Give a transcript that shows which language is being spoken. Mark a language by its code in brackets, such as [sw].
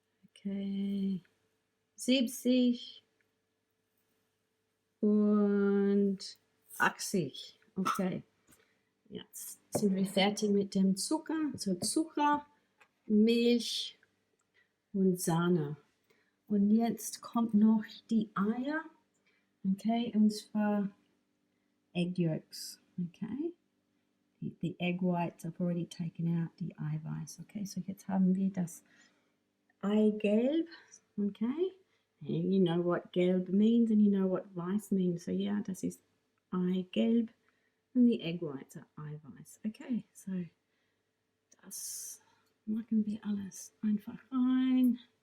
[de] Okay, 70 und 80. Okay, jetzt sind wir fertig mit dem Zucker. So Zucker, Milch und Sahne. Und jetzt kommt noch die Eier. Okay, und zwar [en] egg yolks. Okay, the egg whites I've already taken out, [de] die Eiweiß. Okay, so jetzt haben wir das Eigelb. [en] Okay, and you know what gelb means and you know what weiß means. So yeah, [de] das ist Eigelb [en] and the egg whites are Eiweiß. [de] Okay, so das machen wir alles einfach rein.